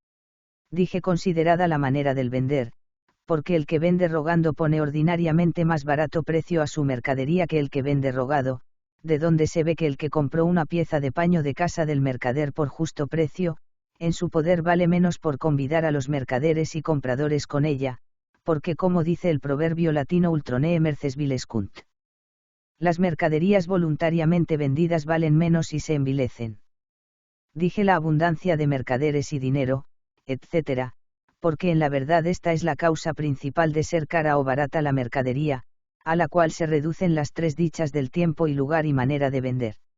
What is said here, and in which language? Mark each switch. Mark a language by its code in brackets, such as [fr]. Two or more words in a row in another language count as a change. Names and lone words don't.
[es] Dije considerada la manera del vender, porque el que vende rogando pone ordinariamente más barato precio a su mercadería que el que vende rogado, de donde se ve que el que compró una pieza de paño de casa del mercader por justo precio, en su poder vale menos por convidar a los mercaderes y compradores con ella, porque como dice el proverbio latino [la] ultronee merces vilescunt. [es] Las mercaderías voluntariamente vendidas valen menos y se envilecen. Dije la abundancia de mercaderes y dinero, etc., porque en la verdad esta es la causa principal de ser cara o barata la mercadería, a la cual se reducen las tres dichas del tiempo y lugar y manera de vender.